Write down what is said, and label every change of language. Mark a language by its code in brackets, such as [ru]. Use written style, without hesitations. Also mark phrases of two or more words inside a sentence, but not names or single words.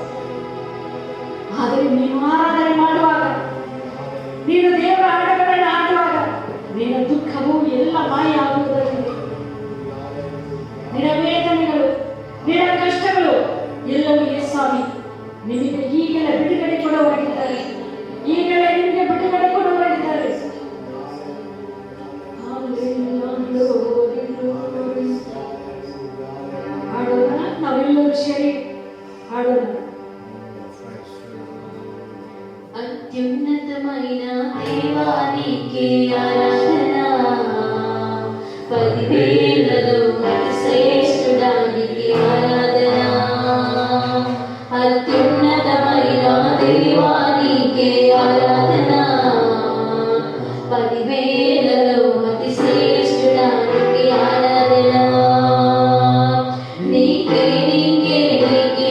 [kn] ಆದರೆ ನೀನು ಆರಾಧನೆ ಮಾಡುವಾಗ ನೀನು ದೇವರ ಹಾಡುಗಳನ್ನು ಹಾಡುವಾಗ ನಿನ್ನ ದುಃಖವು ಎಲ್ಲ ಮಾಯ ಆಗುವುದಾಗಿದೆ ನಿನ್ನ ವೇದನೆಗಳು ನಿನ್ನ ಕಷ್ಟಗಳು ಎಲ್ಲವೂ ಯೇಸುವೆ ನಿಮಗೆ ಈಗಲೇ ಬಿಡುಗಡೆ ಕೊಡುವವರಾಗಿದ್ದಾರೆ ಈಗಲೇ ನಿಮಗೆ ಬಿಡುಗಡೆ ಕೊಡುವವರಾಗಿದ್ದಾರೆ ಹಾಡೋಣ ನಾವೆಲ್ಲರೂ ಸೇರಿ ಹಾಡೋಣ [te] అత్యున్నతమైన దేవానికి ఆరాధన పదివేలలో శ్రేష్ఠుడానికి ఆరాధన అత్యున్నతమైన దేవానికి ఆరాధన పదివేలలో అతి శ్రేష్ఠుడానికి ఆరాధన నీకే నీకే